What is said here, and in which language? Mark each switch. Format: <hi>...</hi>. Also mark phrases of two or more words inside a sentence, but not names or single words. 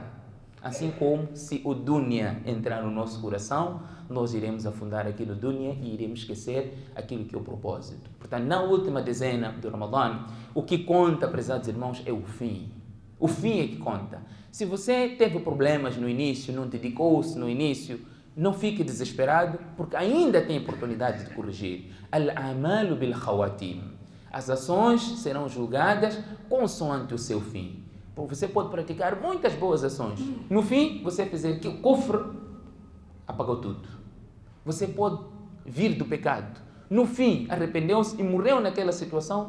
<pt>Assim como se o Dunya entrar no nosso coração, nós iremos afundar aqui no Dunya e iremos esquecer aquilo que é o propósito. Portanto, na última dezena do Ramadã, o que conta, prezados irmãos, é o fim. O fim é que conta. Se você teve problemas no início, não dedicou-se no início, não fique desesperado, porque ainda tem oportunidade de corrigir.</pt> <ar>الأعمال بالخواتيم.</ar> <pt>As ações serão julgadas consoante o seu fim. Você pode praticar muitas boas ações. No fim, você fizer que o kufr apagou tudo. Você pode vir do pecado. No fim, arrependeu-se e morreu naquela situação.</pt>